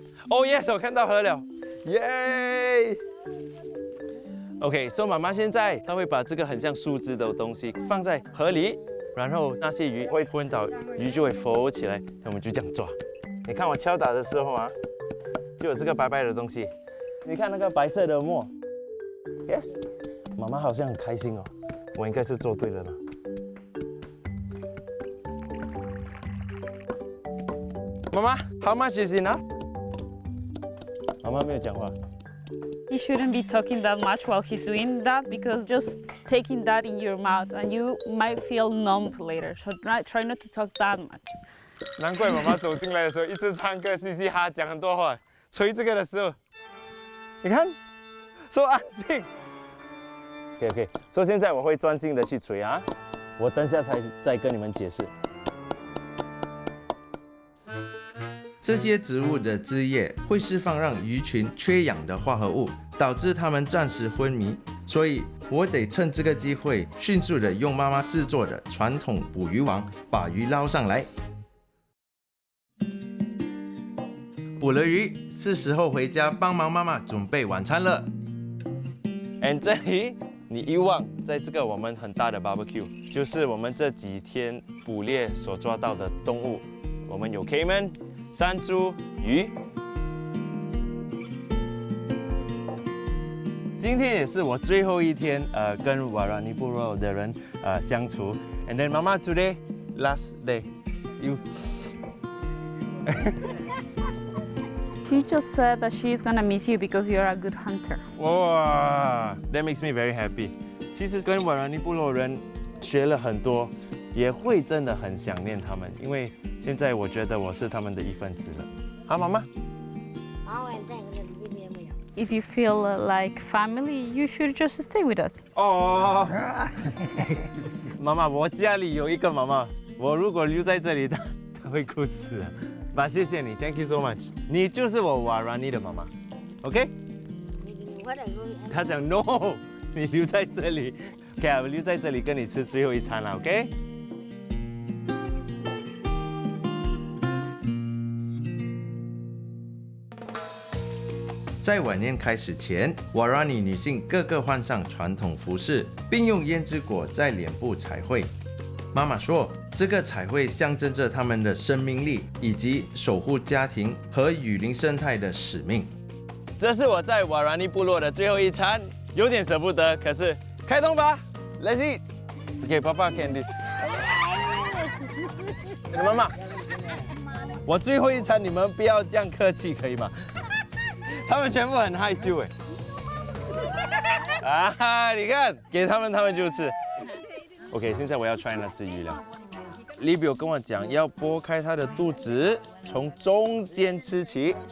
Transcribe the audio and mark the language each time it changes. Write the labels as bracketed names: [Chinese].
[English] Oh yes， [Chinese] 我看到河了，耶！OK， 所以妈妈现在她会把这个很像树枝的东西放在河里，然后那些鱼会昏倒，鱼就会浮起来，我们就这样抓。你看我敲打的时候啊，就有这个白白的东西。你看那个白色的沫 ，yes， 妈妈好像很开心哦，我应该是做对了啦。 [English] 妈妈 ，How much is enough？ [Chinese] 妈妈没有讲话。 [English] You shouldn't be talking that much while he's doing that because just taking that in your mouth and you might feel numb later. So try not to talk that much. [Chinese] 难怪妈妈走进来的时候一直唱歌，嘻嘻哈讲很多话。吹这个的时候，你看，说安静。 OK， 所以现在我会专心的去吹啊，我等下再跟你们解释。这些植物的枝叶会释放让鱼群缺氧的化合物，导致它们暂时昏迷。所以我得趁这个机会，迅速的用妈妈制作的传统捕鱼网把鱼捞上来。捕了鱼，是时候回家帮忙妈妈准备晚餐了。 And 这里你一望，在这个我们很大的 barbecue， 就是我们这几天捕猎所抓到的动物。我们有 cayman、山猪、鱼。今天也是我最后一天，跟瓦拉尼部落的人相处。 [English] And then Mama today last day, you. She just said that she's gonna miss you because you're a good hunter. Wow, that makes me very happy. [Chinese] 其实跟瓦拉尼部落人学了很多，也会真的很想念他们，因为现在我觉得我是他们的一份子了。好，妈妈。 [English] If you feel like family, you should just stay with us. [Chinese] 哦，妈妈，我家里有一个妈妈，我如果留在这里，她会哭死的。爸，谢谢你 ， [English] Thank you so much。 [Chinese] 你就是我瓦拉尼的妈妈 ，OK？ 他讲 No，你留在这里。OK， 我留在这里跟你吃最后一餐了。 OK。在晚宴开始前，瓦拉尼女性个个换上传统服饰，并用胭脂果在脸部彩绘。妈妈说，这个彩绘象征着他们的生命力以及守护家庭和雨林生态的使命。这是我在瓦拉尼部落的最后一餐，有点舍不得，可是开动吧 ， [English] Let's eat。 OK， 爸爸 can this。 [Chinese] 妈妈，我最后一餐，你们不要这样客气，可以吗？他们全部很害羞哎。啊，你看，给他们，他们就吃。OK， 现在我要 try 那只鱼了。 Libio 跟我讲，要剥开它的肚子，从中间吃起。